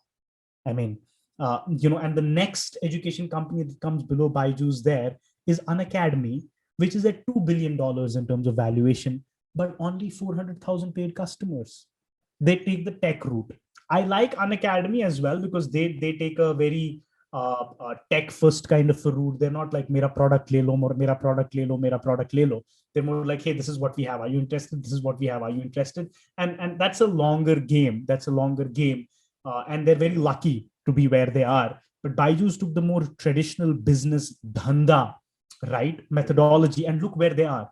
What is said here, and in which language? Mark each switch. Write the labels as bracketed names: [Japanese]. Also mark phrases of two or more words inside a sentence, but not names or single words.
[English] I mean, and the next education company that comes below Byju's there is Unacademy, which is at $2 billion in terms of valuation, but only 400,000 paid customers. They take the tech route. I like Unacademy as well, because they take a very tech first kind of a route. They're not like [Hindi] मेरा प्रोडक्ट ले लो, मेरा प्रोडक्ट ले लो, मेरा प्रोडक्ट ले लो. [English] They're more like, hey, this is what we have. Are you interested? This is what we have. Are you interested? And that's a longer game. And they're very lucky to be where they are. But Byju's took the more traditional business dhanda, right, methodology, and look where they are.